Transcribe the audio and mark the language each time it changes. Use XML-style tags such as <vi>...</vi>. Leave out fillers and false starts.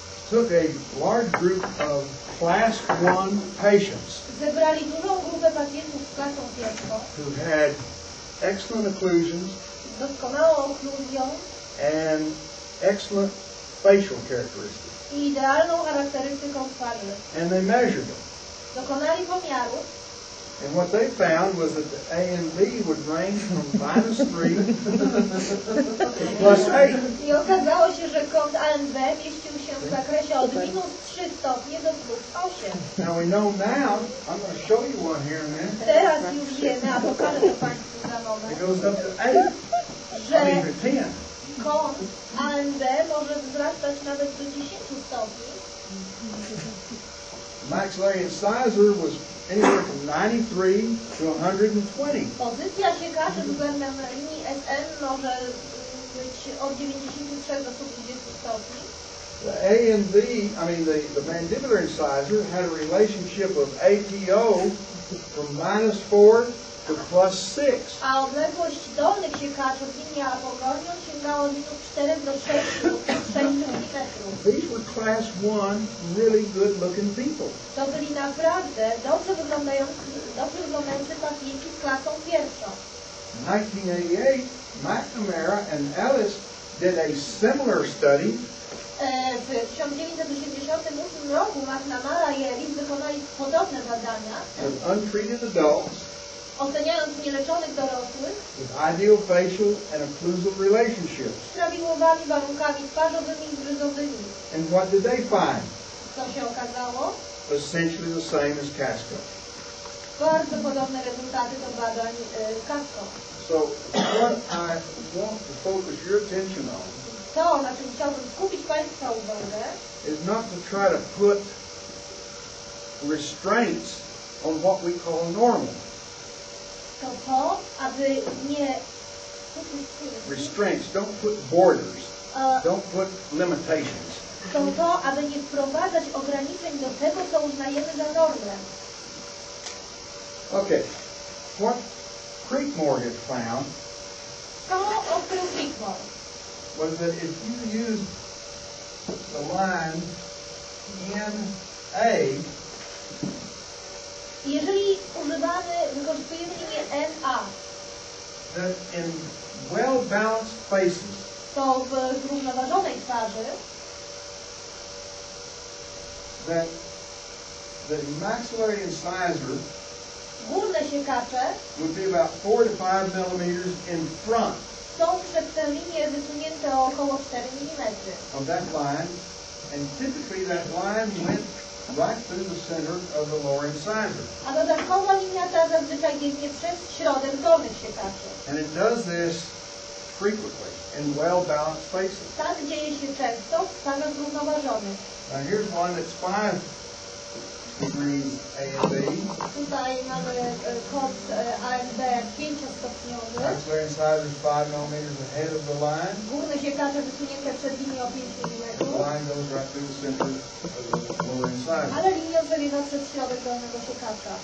<en>took a large group of class 1 patients</en> <pl>zebrali dużą grupę pacjentów z klasą pierwszą,</pl> <en>who had excellent occlusions</en> <pl>z doskonałą okluzją</pl> <en>and excellent facial characteristics.</en> <pl>i idealną charakterystyką twarzy.</pl> <en>And they measured them.</en> <pl>Dokonali pomiarów</pl> <en>And what they found was that the A and B would range from -3 to +8.</en> <pl>i okazało się, że kąt AMB mieścił się w zakresie od -3 stopnie do +8.</pl> <en>Now we know now, I'm going to show you one here in a minute,</en> <pl>Teraz już wiemy, a pokażę to Państwu za moment,</pl> <en>it goes up to 8,</en> <pl>że</pl> <en>to 10.</en> <pl>kąt AMB może wzrastać nawet do 10 stopni.</pl> <en>Maxillary incisor was anywhere from 93 to 120.</en> <pl>Pozycja siekaczy względem linii SM może być od 93 do 120 stopni.</pl> <en>The A and B, the mandibular incisor had a relationship of APO from -4 to +6.</en> <pl>A odległość dolnych siekaczy od linii apogonią sięgała od -4 do 6 mm.</pl> <en>These were class 1, really good looking people.</en> <pl>To byli naprawdę dobrze wyglądający pacjenci z klasą pierwszą.</pl> <en>In 1988, McNamara and Ellis did a similar study</en> <pl>W 1988 roku McNamara i Ellis wykonali podobne badania,</pl> <en>of untreated adults</en> <pl>oceniając nieleczonych dorosłych</pl> <en>with ideal facial and occlusal relationships.</en> <pl>z prawidłowymi warunkami twarzowymi i gryzowymi.</pl> <en>And what did they find?</en> <pl>Co się okazało?</pl> <en>Essentially the same as Casco.</en> <pl>Bardzo podobne rezultaty do badań Casco.</pl> <en>So what I want to focus your attention on</en> <pl>To, na czym chciałbym skupić Państwa uwagę,</pl> <en>is not to try to put restraints on what we call normal.</en> <pl>to, aby nie...</pl> <en>Restraints, don't put borders, don't put limitations.</en> <pl>są to, aby nie wprowadzać ograniczeń do tego, co uznajemy za normę.</pl> <en>Okay, what Creekmore had found</en> <pl>To odkrył Creekmore.</pl> <en>was that if you use the line NA,</en> <pl>Jeżeli wykorzystujemy linię NA,</pl> <en>that in well-balanced faces,</en> <pl>to w zrównoważonej twarzy,</pl> <en>that the maxillary incisor</en> <pl>górne siekacze</pl> <en>would be about 4 to 5 millimeters in front</en> <pl>są przez tę linię wysunięte o około 4 mm.</pl> <en>of that line, and typically that line went right through the center of the lower incisor.</en> <pl>A dodatkowa linia ta zazwyczaj biegnie przez środek dolnych siekaczy.</pl> <en>And it does this frequently in well-balanced faces.</en> <pl>Tak dzieje się często w stawach zrównoważonych.</pl> <en>Now here's one that's 5 degrees A and B.</en> <pl>Tutaj mamy kąt AMB 5-stopniowy.</pl> <en>Maxillary incisor is 5 millimeters ahead of the line.</en> <pl>Górne siekacze wysunięte przed linią o 5 mm.</pl> <en>The line goes right through the center of the lower incisor.</en> <pl>Ale linia przebiega przez środek dolnego siekacza.</pl>